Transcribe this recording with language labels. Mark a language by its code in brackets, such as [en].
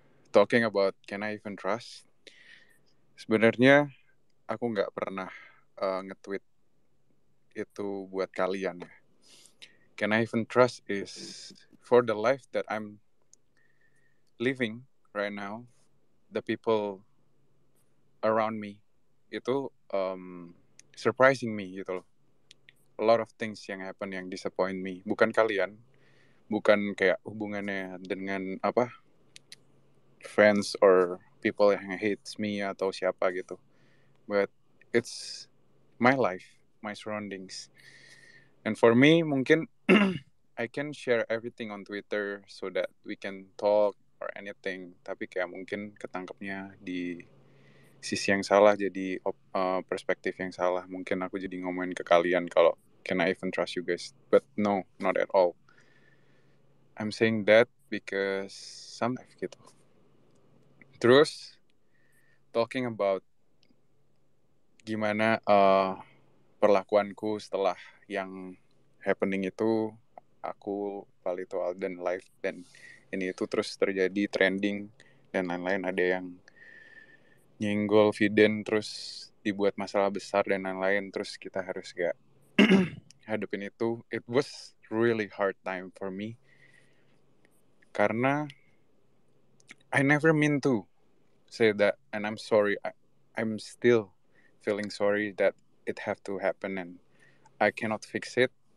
[en] Talking about can I even trust? [id] Sebenarnya aku nggak pernah nge-tweet itu buat kalian ya. [en] Can I even trust is for the life that I'm living right now, the people around me itu surprising me gitu loh. A lot of things yang happen yang disappoint me. [id] Bukan kalian, bukan kayak hubungannya dengan apa [en] friends or people [id] yang [en] hates me [id] atau siapa gitu. [en] But it's my life, my surroundings. And for me, [id] mungkin [en] I can share everything on Twitter so that we can talk or anything. [id] Tapi kayak mungkin ketangkepnya di sisi yang salah, jadi perspektif yang salah. Mungkin aku jadi ngomongin ke kalian kalau [en] can I even trust you guys? But no, not at all. I'm saying that because sometimes gitu. [id] Terus [en] talking about [id] gimana perlakuanku setelah yang happening itu, aku Palito Alden live dan ini itu terus terjadi trending dan lain-lain, ada yang nyenggol Viden terus dibuat masalah besar dan lain-lain, terus kita harus gak hadapin itu. [en] It was really hard time for me [id] karena [en] I never mean to say that, and I'm sorry. I'm still feeling sorry that it have to happen and I cannot fix it.